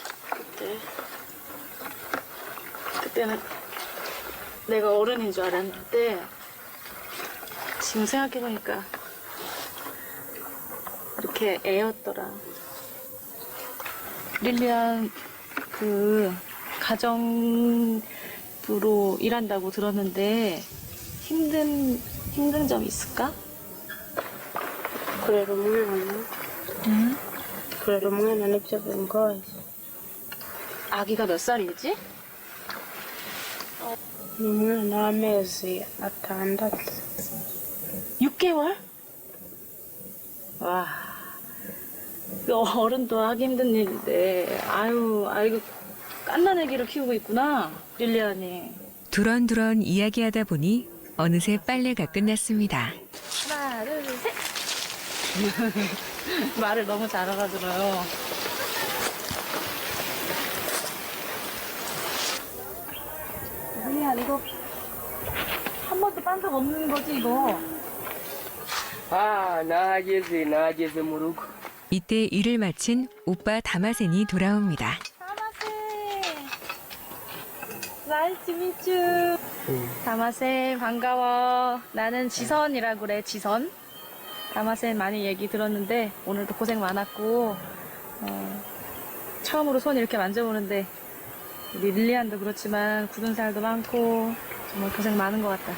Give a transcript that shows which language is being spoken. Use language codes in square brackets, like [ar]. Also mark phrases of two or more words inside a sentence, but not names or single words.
[ko] 그때는 내가 어른인 줄 알았는데 지금 생각해보니까 이렇게 애였더라. 릴리안 그 가정부로 일한다고 들었는데 힘든 점 있을까? [rw] kurera umwana kurera umwana nibyo bingoye. [ko] 아기가 몇 살이지? [rw] ni umwana w'amezi 6. [ko] 6개월? 와, 그 어른도 하기 힘든 일인데, 아유, 이거 깐난 애기를 키우고 있구나, 릴리안이. 두런두런 이야기하다 보니 어느새 빨래가 끝났습니다. 하나, 둘, 셋. 말을 너무 잘 알아들어요. 릴리안, 이거 한 번도 빤 적 없는 거지, 이거? [rw] nahageze mu rugo. [ko] 이때 일을 마친 오빠 다마센이 돌아옵니다. [en] nice meet you. [ko] 다마센 반가워. 나는 지선이라고 그래, 지선. 다마센 많이 얘기 들었는데 오늘도 고생 많았고 처음으로 손 이렇게 만져보는데 우리 릴리안도 그렇지만 굳은 살도 많고 정말 고생 많은 것 같다.